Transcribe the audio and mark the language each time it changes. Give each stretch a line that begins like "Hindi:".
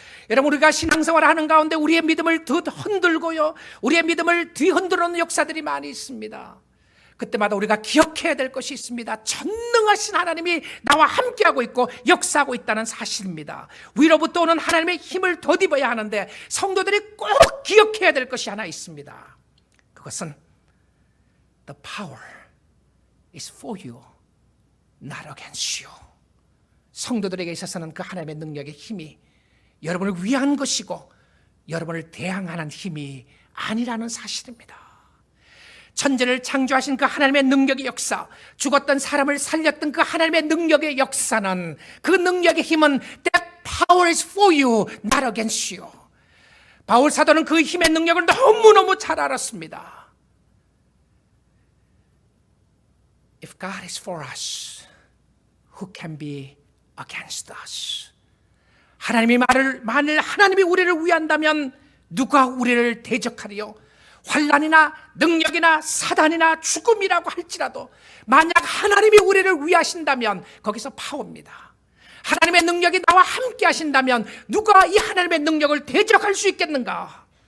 Korean: 여러분, 우리가 신앙생활을 하는 가운데 우리의 믿음을 흔들고요, 우리의 믿음을 뒤흔들어놓는 역사들이 많이 있습니다. 그때마다 우리가 기억해야 될 것이 있습니다. 전능하신 하나님이 나와 함께하고 있고 역사하고 있다는 사실입니다. 위로부터 오는 하나님의 힘을 덧입어야 하는데, 성도들이 꼭 기억해야 될 것이 하나 있습니다. 그것은
English: The power is for you, not against you.
Korean: 성도들에게 있어서는 그 하나님의 능력의 힘이 여러분을 위한 것이고 여러분을 대항하는 힘이 아니라는 사실입니다. 천지를 창조하신 그 하나님의 능력의 역사, 죽었던 사람을 살렸던 그 하나님의 능력의 역사는, 그 능력의 힘은
English: That power is for you, not against you.
Korean: 바울 사도는 그 힘의 능력을 너무너무 잘 알았습니다.
English: If God is for us, who can be against us?
Korean: 만일 하나님이 우리를 위한다면 누가 우리를 대적하리요? 환난이나 능력이나 사단이나 죽음이라고 할지라도 만약 하나님이 우리를 위하신다면 거기서 파워입니다. 하나님의 능력이 나와 함께 하신다면 누가 이 하나님의 능력을 대적할 수 있겠는가?